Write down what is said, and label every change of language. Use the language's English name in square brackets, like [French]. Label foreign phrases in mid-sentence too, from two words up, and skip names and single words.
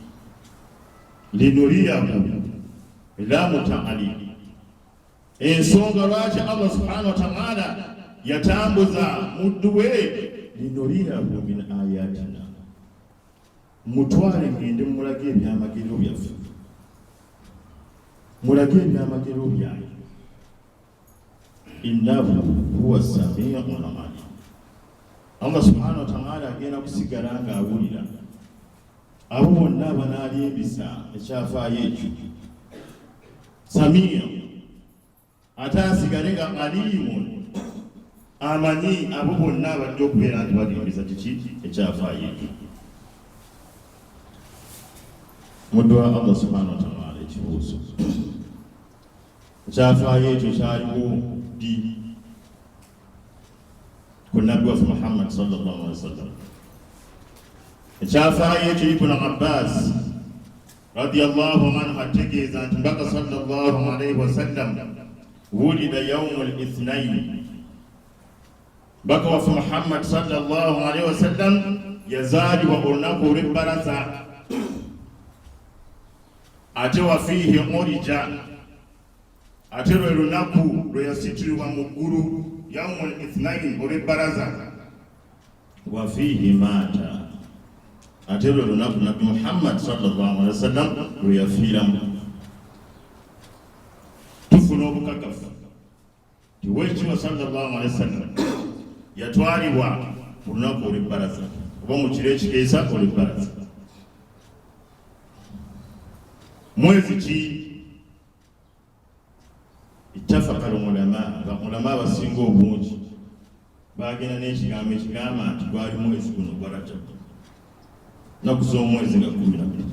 [Arabic] لنريه لام التعليل [Ganda] ensonga lwaki Allah [Arabic] سبحانه وتعالى [Ganda] yatambuza mudduwe [Arabic] لنريه من آياتنا [Ganda] mutwale ngende mulage ebyamagero byaffe mulage ebyamagero byaye [Arabic] إنه هو السميع العليم. [Ganda] Allah [Arabic] سبحانه وتعالى [Ganda] agenda kusigala nga awulira abo bonna abanalimbisa ekyafaayo ekyo. Samiu ate asigale nga alimu amanyi abo bonna abadde okubeera nti balimbisa kiki ekyafaayo ekyo. Mudwa Allah [Arabic] سبحانه وتعالى [Ganda] ekibuuzo ekyafaayo ekyo kyaliwo di ku nabbi waffe Muhammad [Arabic] صلى الله عليه وسلم. [Ganda] Ekyafaayo ekyo Ibn Abbas [Arabic] رضي الله عنه [Ganda] ategeeza nti mbaka [Arabic] صلى الله عليه وسلم ولد يوم الاثنين, [Ganda] mbaka waffe Muhammad [Arabic] صلى الله عليه وسلم [Ganda] yazaalibwa olunaku olw'ebbalaza, ate [Arabic] وفيه عرج, [Ganda] ate lwe lunaku lwe yasiturirwa mu ggulu [Arabic] يوم الاثنين [Ganda] olw'ebbalaza, [Arabic] وفيه مات, [Ganda] ate lwe lunaku nabbi Muhammad [Arabic] صلى الله عليه وسلم [Ganda] lwe yafiiramu. Tufuna obukakafu ti weekitiibwa [Arabic] صلى الله عليه وسلم [Ganda] yatwalibwa mu lunaku olw'ebbalaza oba mu kiro ekikeesa olw'ebbalaza. Mwezi ki? [Arabic] اتفق العلماء [Ganda] abasinga obungi bagenda n'ekigambo ekigamba nti gwali mwezi guno gwa Rajab, nnaku z'omwezi nga 12.